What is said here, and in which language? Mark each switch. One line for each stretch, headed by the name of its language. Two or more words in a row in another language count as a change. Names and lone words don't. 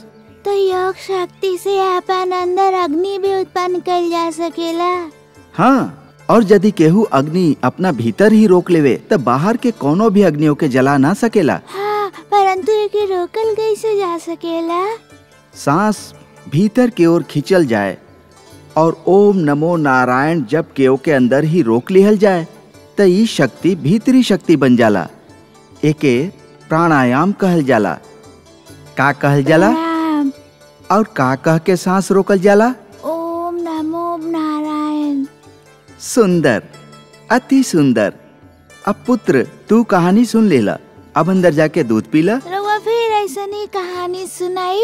Bhojpuri: तो योग शक्ति से अपन अंदर अग्नि भी उत्पन्न कर जा सकेला। हाँ, और यदि केहू अग्नि अपना भीतर ही रोक लेवे तब बाहर के कोनो भी अग्नियों के जला ना सकेला। हाँ, परंतु एके रोकल कैसे जा सकेला? सांस भीतर की ओर खींचल जाए और ओम नमो नारायण जब केहू के अंदर ही रोक लिहल जाए तो ये शक्ति भीतरी शक्ति बन जाला। एके प्राणायाम कहल जाला। का कहल जाला? राम। और का कह के सांस रोकल जाला? ओम नमो नारायण। सुंदर, अति सुंदर। अब पुत्र, तू कहानी सुन लेला, अब अंदर जाके दूध पीला। रउआ फिर ऐसनी कहानी सुनाई?